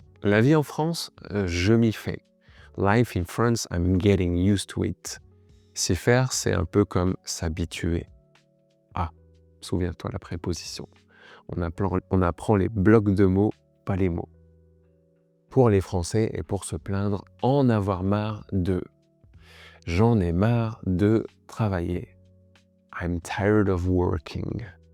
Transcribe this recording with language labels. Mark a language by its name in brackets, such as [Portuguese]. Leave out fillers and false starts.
[French] La vie en France, je m'y fais. [English] Life in France, I'm getting used to it. [French] S'y faire, c'est un peu comme s'habituer. Ah, souviens-toi la préposition. On apprend les blocs de mots, pas les mots. Pour les Français et pour se plaindre, en avoir marre de. J'en ai marre de travailler. [English] I'm tired of working.